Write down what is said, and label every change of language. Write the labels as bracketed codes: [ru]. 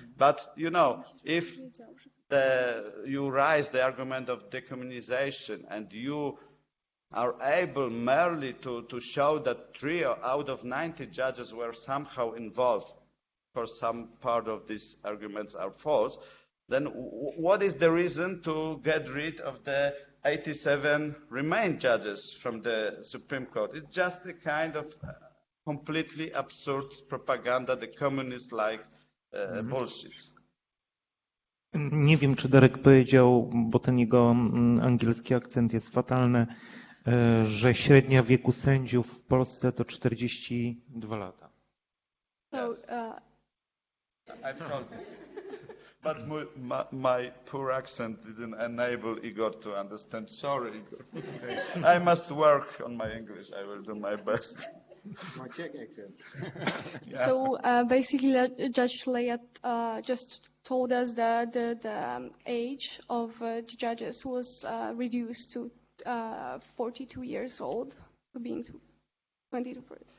[en] But, if you raise the argument of decommunization and you are able merely to show that 3 out of 90 judges were somehow involved, for some part of these arguments are false, then what is the reason to get rid of the 87 remain judges from the Supreme Court? It's just a kind of completely absurd propaganda. The communists like bullshit. [pl] Nie wiem, czy Darek powiedział, bo ten jego angielski akcent jest fatalny, że średnia wieku sędziów w Polsce to 42 lata. [en] So, I've told this. But my poor accent didn't enable Igor to understand. Sorry, Igor. I must work on my English. I will do my best. My Czech accent. Yeah. So basically, Judge Tuleya just told us that the age of the judges was reduced to 42 years old, being 20 to 40.